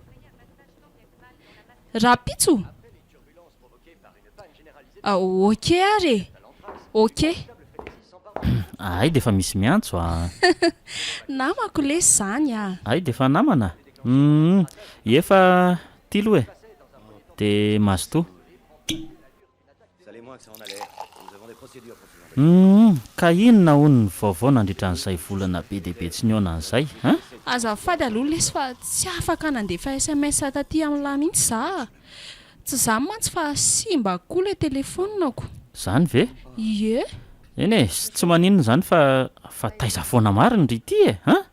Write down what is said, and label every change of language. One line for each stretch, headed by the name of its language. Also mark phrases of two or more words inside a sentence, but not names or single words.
Malagasy: Rapitso? Ok ary. Ok. Ay, dia efa misy miantso Namako lesy zany Ay, dia efa namana. Efa ty loha e. Dia mazotoa.
French: Salez-moi que ça en a l'air. Nous avons des procédures pour ce genre.
Malagasy: Ka inona hono ny vaovao nandritra an'izay volana be dia be tsy niona an'izay azafady aloha lesy fa tsy afaka nandefa SMS taty amin'lahy mihitsy za. Tsy zany mantsy fa simba koa ilay telefonako. Zany ve? Ie. Eny e, tsy maninona zany fa taiza foana mariny ry ity e.